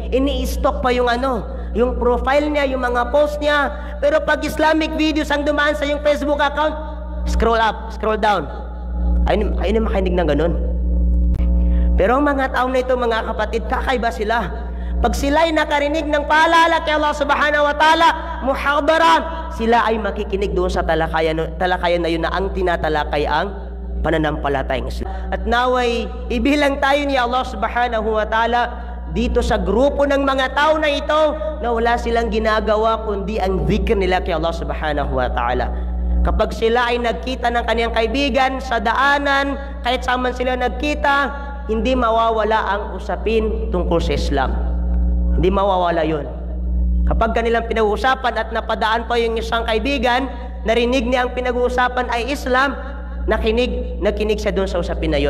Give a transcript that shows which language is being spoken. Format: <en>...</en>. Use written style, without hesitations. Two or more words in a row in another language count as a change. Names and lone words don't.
<tl>Ini-stalk pa yung yung profile niya, yung mga post niya. Pero pag</tl> <en>Islamic videos</en> <tl>ang dumaan sa yung Facebook account,</tl> <en>scroll up, scroll down.</en> <tl>Ayun na makinig ng ganun. Pero ang mga tao na ito, mga kapatid, kakaiba sila. Pag sila ay nakarinig ng paalala kay Allah</tl> <ar>سبحانه وتعالى,</ar> <tl>muhadara, sila ay makikinig doon sa talakayan na yun na ang tinatalakay ang pananampalatayang Islam. At naway ibilang tayo ni Allah</tl> <ar>سبحانه وتعالى</ar> <tl>dito sa grupo ng mga tao na ito na wala silang ginagawa kundi ang dhikr nila kay Allah</tl> <ar>سبحانه وتعالى.</ar> <tl>Kapag sila ay nagkita ng kaniyang kaibigan sa daanan, kahit saan sila nagkita, hindi mawawala ang usapin tungkol sa Islam. Hindi mawawala yun. Kapag kanilang pinag-uusapan at napadaan pa yung isang kaibigan, narinig niya ang pinag-uusapan ay Islam, nakinig siya doon sa usapin na yun.</tl>